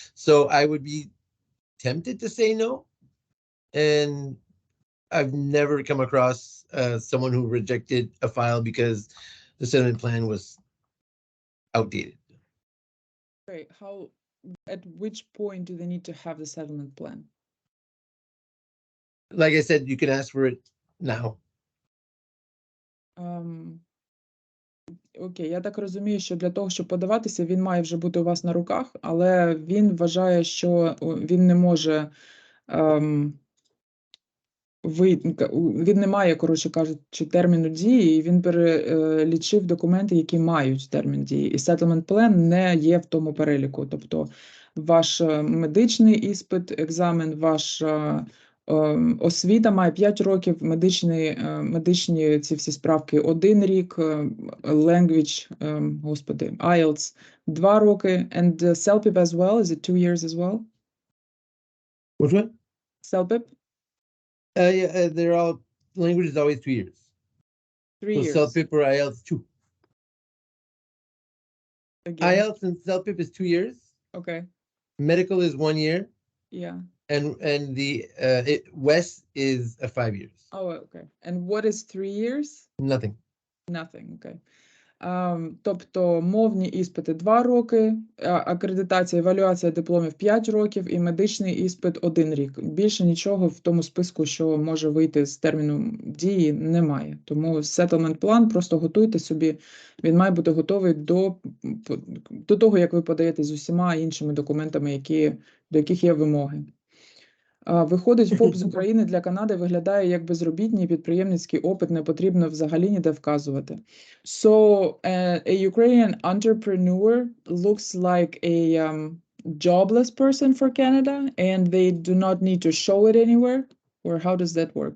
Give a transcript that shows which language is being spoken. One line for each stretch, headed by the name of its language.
English: So I would be tempted to say no, and I've never come across someone who rejected a file because the settlement plan was outdated. Okay, at which point do they need to have the settlement plan? Like I said, you can ask for it now.
Ukrainian: Окей, я так розумію, що для того, щоб подаватися, він має вже бути у вас на руках, але він вважає, що він не може, він не має, коротше кажучи, терміну дії, і він перелічив документи, які мають термін дії. І settlement plan не є в тому переліку. Тобто ваш медичний іспит, екзамен, ваша освіта має 5 років, медичні ці всі справки 1 рік, language, IELTS 2 роки,
English: and CELPIP as well, is it 2 years as well? Which one? CELPIP? Yeah, they're all, language is always 2 years. 3 so years. CELPIP or IELTS 2. Again. IELTS and CELPIP is 2 years. Okay. Medical is 1 year. Yeah. And the West is 5 years. Oh, okay. And what is 3 years? Nothing. Nothing, okay.
Ukrainian: Тобто мовні іспити 2 роки, акредитація, евалюація дипломів 5 років і медичний іспит 1 рік. Більше нічого в тому списку, що може вийти з терміну дії, немає. Тому settlement plan просто готуйте собі, він має бути готовий до того, як ви подаєте з усіма іншими документами, до яких є вимоги. Виходить, ФОП з України для Канади виглядає як безробітний, підприємницький опит не потрібно взагалі ніде вказувати.
English: So, a Ukrainian entrepreneur looks like a jobless person for Canada, and they do not need to show it anywhere? Or how does that work?